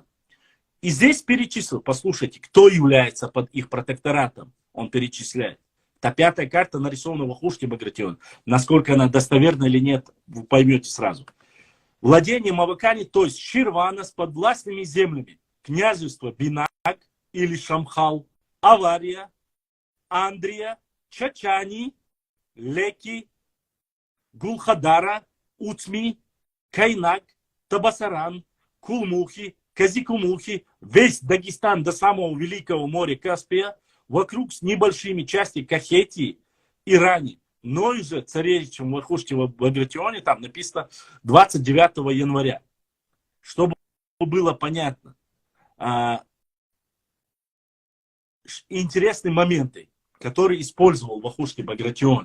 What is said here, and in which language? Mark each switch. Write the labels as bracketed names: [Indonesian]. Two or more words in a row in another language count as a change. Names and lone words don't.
[Russian] И здесь перечислил, послушайте, кто является под их протекторатом. Он перечисляет. Та пятая карта нарисована в Вахушти Багратион. Насколько она достоверна или нет, вы поймете сразу. Владение Мавакани, то есть Ширвана с подвластными землями. Княжество Бинак или Шамхал, Авария, Андрия, Чачани, Леки, Гулхадара, Уцми, Кайнак, Табасаран, Кулмухи, Казикумухи, весь Дагестан до самого Великого моря Каспия, вокруг с небольшими частями Кахетии, Иране. Но и же царевичем Вахушти Багратионе там написано 29 января. Чтобы было понятно, интересные моменты, которые использовал Вахушти Багратионе.